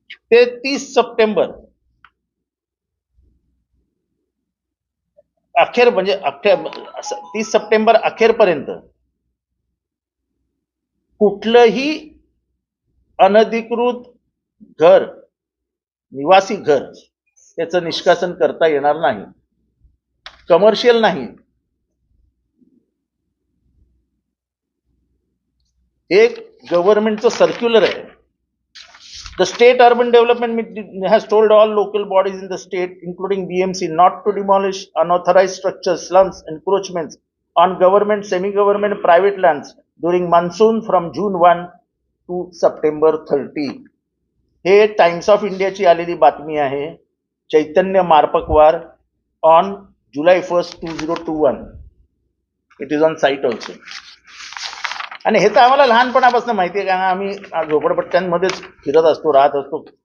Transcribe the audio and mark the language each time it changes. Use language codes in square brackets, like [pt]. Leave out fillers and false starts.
[mr] ते 30 सप्टेंबर अखेर म्हणजे 30 सप्टेंबर अखेरपर्यंत कुठलंही अनधिकृत घर निवासी घर त्याचं निष्कासन करता येणार नाही. कमर्शियल नाही. एक गव्हर्नमेंटचं सर्क्युलर आहे. [en] The state urban development has told all local bodies in the state, including BMC, not to demolish unauthorized structures, slums, encroachments on government, semi-government, private lands during monsoon from June 1 to September 30. [mr] हे times of इंडियाची आलेली बातमी आहे. चैतन्य मार्पकवार on July 1st, 2021. [en] It is on site also. [mr] आणि हे तर आम्हाला लहानपणापासून माहिती आहे, कारण आम्ही झोपडपट्ट्यांमध्येच फिरत असतो, राहत असतो.